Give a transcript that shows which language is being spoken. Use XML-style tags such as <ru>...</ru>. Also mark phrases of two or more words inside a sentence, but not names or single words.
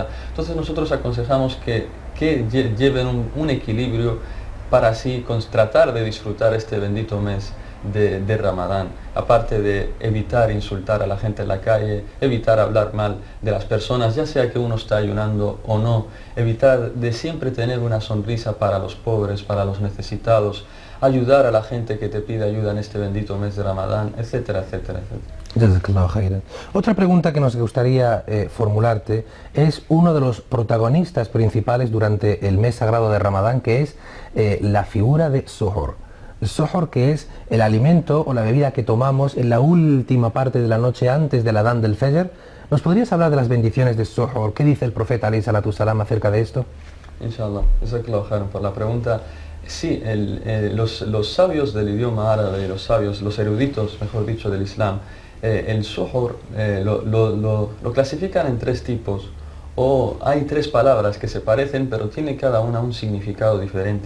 <es>Entonces nosotros aconsejamos que lleven un equilibrio para así tratar de disfrutar este bendito mes de Ramadán, aparte de evitar insultar a la gente en la calle, evitar hablar mal de las personas, ya sea que uno está ayunando o no, evitar de siempre tener una sonrisa para los pobres, para los necesitados, ayudar a la gente que te pide ayuda en este bendito mes de Ramadán, etcétera, etcétera, etcétera.</es> <ar>جزاك الله خيرا.</ar> <es>Otra pregunta que nos gustaría formularte es uno de los protagonistas principales durante el mes sagrado de Ramadán, que es la figura de Suhur. Suhur, que es el alimento o la bebida que tomamos en la última parte de la noche antes del Adán del Fajr. ¿Nos podrías hablar de las bendiciones de Suhur? ¿Qué dice el profeta</es> <ar>عليه الصلاة السلام</ar> <es>acerca de esto?</es> <ar>إن شاء الله، جزاك الله خيرا</ar> <es>por la pregunta. Sí, los sabios del idioma árabe, los eruditos, mejor dicho, del Islam, el suhur lo clasifican en tres tipos, o hay tres palabras que se parecen, pero tiene cada una un significado diferente.</es>